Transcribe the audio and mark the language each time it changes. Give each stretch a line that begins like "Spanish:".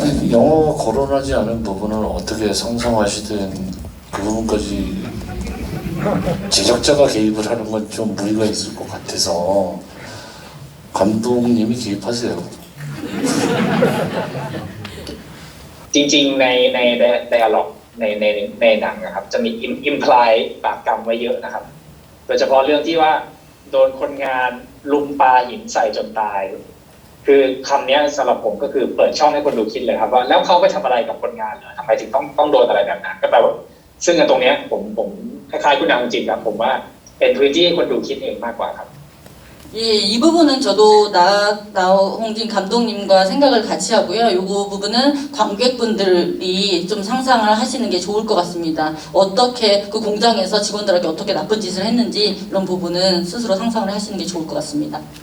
Korean: 영어가 거론하지 않은 부분을 어떻게 상상하시든 그 부분까지 제작자가 개입을 하는 건 좀 무리가 있을 것 같아서 감독님이 개입하세요.
Thai: จริงๆใน dialog ในหนังนะครับจะมี imply บาปกรรมไว้เยอะนะครับโดยเฉพาะเรื่องที่ว่าโดนคนงานลุมปาหินใส่จนตายคือคำนี้สำหรับผมก็คือเปิดช่องให้คนดูคิดเลยครับว่าแล้วเขาไปทำอะไรกับคนงานเหรอทำไมถึงต้องโดนอะไรแบบนั้นก็แปลว่าซึ่งตรงนี้ผมคล้ายๆคุณนางจิตครับผมว่าเป็นพื้นที่ให้คนดูคิดเองมากกว่าครับ
Korean: 예, 이 부분은 저도 나홍진 감독님과 생각을 같이 하고요. 이 부분은 관객분들이 좀 상상을 하시는 게 좋을 것 같습니다. 어떻게 그 공장에서 직원들에게 어떻게 나쁜 짓을 했는지 이런 부분은 스스로 상상을 하시는 게 좋을 것 같습니다.